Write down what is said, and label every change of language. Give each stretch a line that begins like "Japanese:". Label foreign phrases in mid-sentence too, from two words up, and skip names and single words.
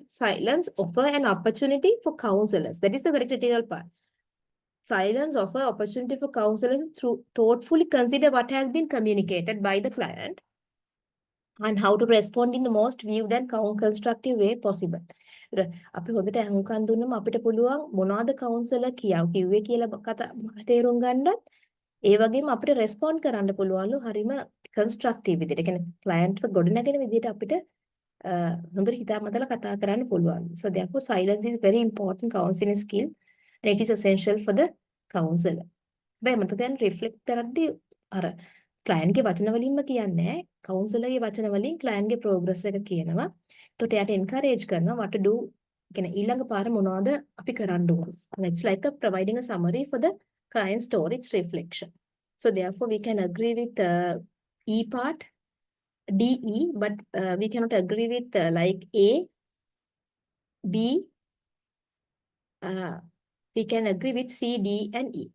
English: Silence offer an opportunity for counselors. That is the very critical part. Silence offer opportunity for counselors to thoughtfully consider what has been communicated by the client and how to respond in the most viewed and constructive way possible.
Sinhala: අපි හොඳට අහුම්කන් දුන්නම අපිට පුළුවන් මොනවාද කවුන්සලර් කිව්වේ කියලා කතා තේරුම් ගන්නත් ඒ වගේම අපිට රෙස්පොන්ඩ් කරන්න පුළුවන්ලු හරිම කන්ස්ට්‍රක්ටිව් විදිහට. කියන්නේ ක්ලයන්ට්ව ගොඩනගෙන විදිහට අපිට හොඳට හිතාමතලා කතා කරන්න පුළුවන්.
English: So therefore silence is very important counseling skill and it is essential for the counselor.
Sinhala: හැබැයි මට දැන් රිෆ්ලෙක්ට් කරද්දී අර ක්ලයන්ට්ගේ වචන වලින්ම කියන්නේ කවුන්සලර්ගේ වචන වලින් ක්ලයන්ට්ගේ ප්‍රෝග්‍රස් එක කියනවා. එතකොට එයාට එන්කරේජ් කරනවා
English: what to do.
Sinhala: කියන්නේ ඊළඟ පාර මොනවද අපි කරන්න ඕන.
English: It's like providing a summary for the client story, its reflection. So therefore we can agree with E part, DE, but we cannot agree with like A, B, we can agree with C, D, and E.